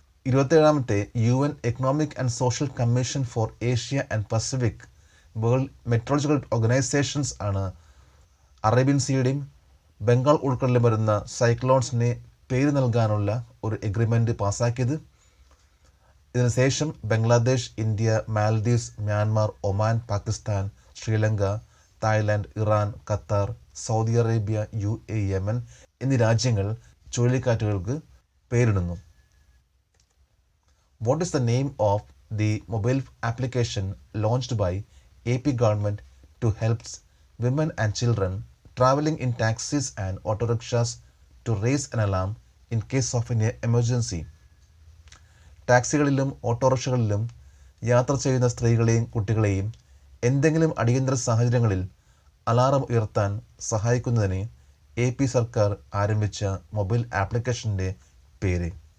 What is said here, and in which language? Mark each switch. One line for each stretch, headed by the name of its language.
Malayalam: 27ാമത്തെ UN economic and social commission for Asia and Pacific world metrological organisations ആണ് Arabian സീയുടെയും Bengal ഉൾക്കടലിലും വരുന്ന സൈക്ലോൺസിനെ പേര് നൽകാനുള്ള ഒരു എഗ്രിമെൻ്റ് പാസ്സാക്കിയത്. ഇതിനുശേഷം Bangladesh, India, Maldives, Myanmar, Oman, Pakistan, Sri Lanka, Thailand, Iran, Qatar, Saudi Arabia, UAE, Yemen എന്നീ രാജ്യങ്ങൾ ചുഴലിക്കാറ്റുകൾക്ക് പേരിടുന്നു.
English: What is the name of the mobile application launched by AP government to help women and children traveling in taxis and auto rickshaws to raise an alarm in case of an emergency?
Malayalam: ടാക്സികളിലും ഓട്ടോറിക്ഷകളിലും യാത്ര ചെയ്യുന്ന സ്ത്രീകളെയും കുട്ടികളെയും എന്തെങ്കിലും അടിയന്തര സാഹചര്യങ്ങളിൽ alarm ഉയർത്താൻ സഹായിക്കുന്നതിന് AP സർക്കാർ ആരംഭിച്ച മൊബൈൽ ആപ്ലിക്കേഷൻ്റെ പേര്?